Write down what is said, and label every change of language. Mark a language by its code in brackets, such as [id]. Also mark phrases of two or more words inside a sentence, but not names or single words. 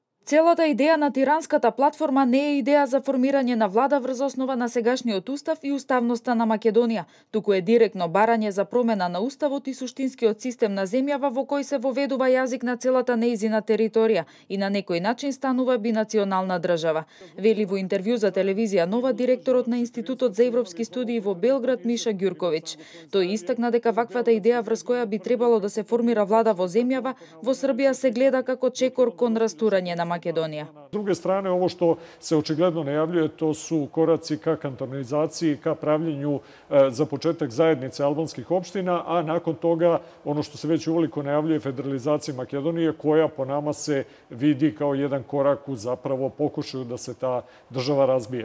[mk] Целата идеја на тиранската платформа не е идеја за формирање на влада врз основа на сегашниот устав и уставноста на Македонија, туку е директно барање за промена на уставот и суштинскиот систем на земјава во кој се воведува јазик на целата нејзина територија и на некој начин станува бинационална држава. Вели во интервју за телевизија Нова директорот на Институтот за европски студии во Белград Миша Ѓурковиќ. Тој истакна дека ваквата идеја врз која би требало да се формира влада во земјава, во Србија се гледа како чекор кон растурање на Македонија. [sr] S druge strane, ovo što se očigledno najavljuje, to su koraci ka kantonizaciji, ka pravljenju za početak zajednice albanskih opština, a nakon toga ono što se već uveliko najavljuje, federalizacija Makedonije, koja po nama se vidi kao jedan korak u zapravo pokušaju da se ta država razbije.